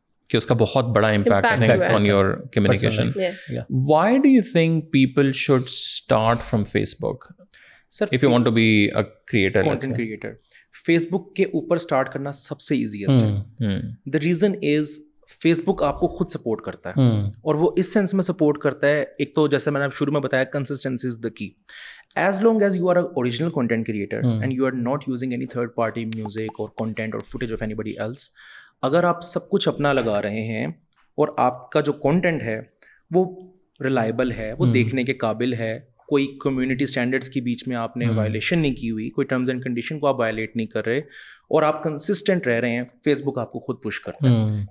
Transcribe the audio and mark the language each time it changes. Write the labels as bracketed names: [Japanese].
[Urdu] کہ اس کا بہت بڑا [English] Impact I think on your communication. Yes. Why do you think people should start from Facebook [Urdu] sir [English] if you want to be a creator? let's content say? [Urdu] Creator face بک کے اوپر start کرنا سب سے easiest ہے. [English] the reason is [Urdu] face بک آپ کو خود support کرتا ہے, اور وہ اس سینس میں سپورٹ کرتا ہے, ایک تو جیسے میں نے شروع میں بتایا [English] Consistency is the key. As long as you are a original content creator and you are not using any third party music اور content اور footage of anybody else, [Urdu] اگر آپ سب کچھ اپنا لگا رہے ہیں اور آپ کا جو کانٹینٹ ہے وہ ریلائبل ہے, وہ دیکھنے کے قابل ہے, کوئی کمیونٹی اسٹینڈرڈس کے بیچ میں آپ نے وائلیشن نہیں کی ہوئی, کوئی ٹرمز اینڈ کنڈیشن کو آپ وائلیٹ نہیں کر رہے, اور آپ کنسسٹنٹ رہ رہے ہیں, فیس بک آپ کو خود پش کرتا ہے.